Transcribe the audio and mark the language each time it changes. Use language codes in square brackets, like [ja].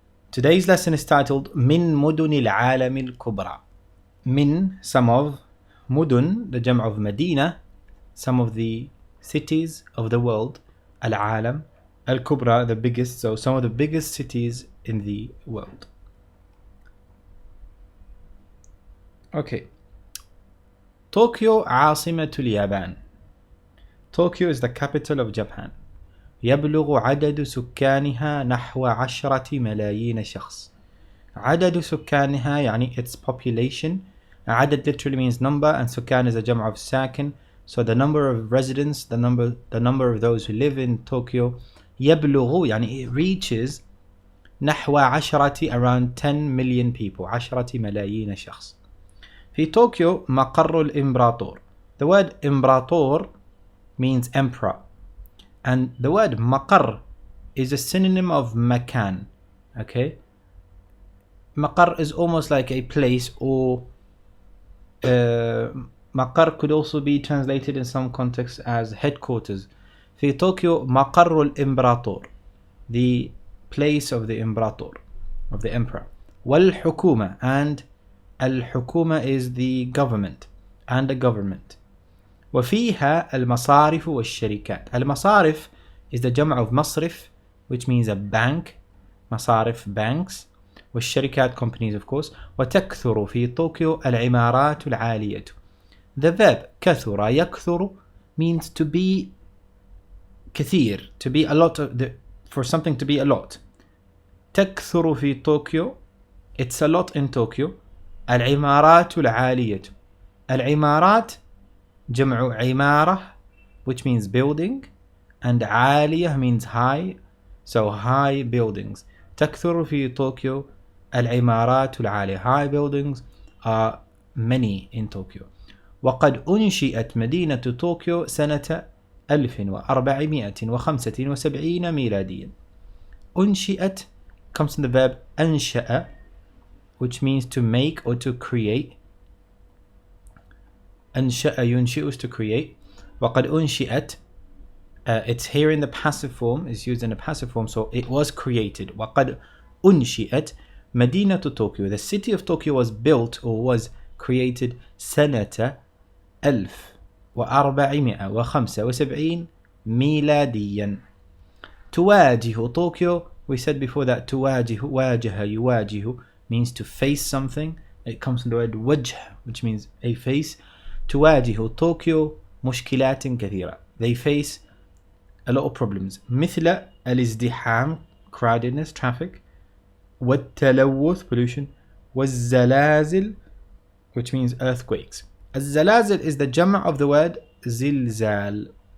[en] Today's lesson is titled [ar] من مدن العالم الكبرى. [en] من, some of, مدن, the جمع of Medina, some of the cities of the world. العالم, الكبرى, the biggest, so some of the biggest cities in the world. Okay. [ar] Tokyo عاصمة اليابان. [en] Tokyo is the capital of Japan. [ar] يبلغ عدد سكانها نحو 10 ملايين شخص. عدد سكانها يعني [en] its population. عدد literally means number and سكان is a جمع of ساكن. So the number of residents, the number of those who live in Tokyo. [ar] يبلغ يعني [en] it reaches نحو 10 around 10 million people. [ar] 10 ملايين شخص. في طوكيو مقر الإمبراطور. [en] The word إمبراطور means emperor, and the word مقر is a synonym of مكان. Okay, مقر is almost like a place, or مقر could also be translated in some contexts as headquarters. [ar] في طوكيو مقر الإمبراطور, [en] the place of the إمبراطور, of the emperor. والحكومة, and الحكومة is the government and the government. [ar] وفيها المصارف والشركات. [en] المصارف is the جمع of مصرف, which means a bank. مصارف, banks. والشركات, companies of course. [ar] وتكثر في طوكيو العمارات العالية. [en] The verb كثر يكثر means to be كثير, to be a lot of for something to be a lot. [ar] تكثر في طوكيو, [en] it's a lot in Tokyo. [ar] العمارات العالية. [en] العمارات جمع عمارة, which means building, and عالية means high, so high buildings. [ar] تكثر في طوكيو العمارات العالية. [en] High buildings are many in Tokyo. [ar] وقد أنشئت مدينة طوكيو سنة 1475 ميلاديا. [en] أنشئت comes from the verb أنشأ, which means to make or to create. [ar] أنشأ ينشئ [en] is to create. [ar] وقد أنشئت, [en] it's here in the passive form, is used in the passive form, so it was created. [ar] وقد أنشئت مدينة طوكيو. [en] The city of Tokyo was built or was created [ar] سنة 1475 ميلاديا. تواجه طوكيو, [en] we said before that تواجه, واجه, يواجه means to face something. It comes from the word وجه, which means a face. [ar] تواجه طوكيو مشكلات كثيرة. [en] They face a lot of problems. [ar] مثل الازدحام, [en] crowdedness, traffic. والتلوث, pollution. والزلازل, which means earthquakes. الزلازل is the جمع of the word زلزال.